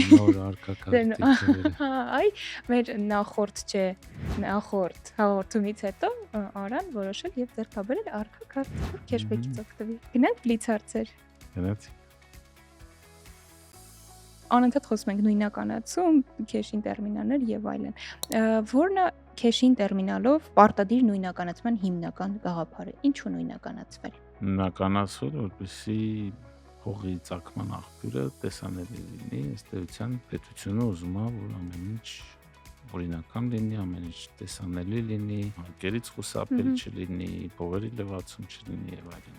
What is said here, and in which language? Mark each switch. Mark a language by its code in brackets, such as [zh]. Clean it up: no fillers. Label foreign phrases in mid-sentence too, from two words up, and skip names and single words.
[hy] Նոր ARCA քարտի թվերը։ Հա, այ մեր նախորդ հաղորդումից հետո Արան որոշել եւ ձեռքաբերել ARCA քարտ, որ քեշբեքից օգտվի։ Գնանք բլից հարցեր։ Գնացի։ Անընդհատ խոսում ենք նույնականացում, cash-in տերմինալներ եւ այլն։ Որն է cash-in տերմինալով պարտադիր նույնականացման հիմնական գաղափարը։ Ինչու նույնականացվել։ Նույնականացվել, որպեսզի փողի ծագման աղբյուրը տեսանելի լինի, ըստ էության պետությունը ուզում է, որ ամեն ինչ օրինական լինի, ամեն ինչ տեսանելի լինի, անկերից խուսափել չլինի, փողերի լվացում չլինի եւ այլն։